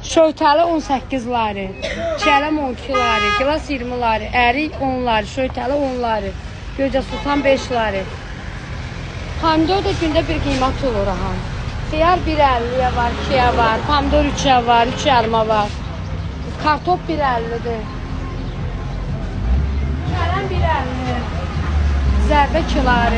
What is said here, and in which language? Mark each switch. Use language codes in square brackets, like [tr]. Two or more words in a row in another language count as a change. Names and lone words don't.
[az] Şöytəli 18 lari, çələm 12 lari, gilas 20 lari, ərik 10 lari, şöytəli 10 lari, Göycə Sultan 5 lari. Pomidor da gündə bir qiymət olur aha. Xiyar 1.50-yə var, 2-yə var, pomidor 3-yə var, 3 yarıma var. Kartop 1.50-dir. Kələm 1.50, zərbə 2 lari.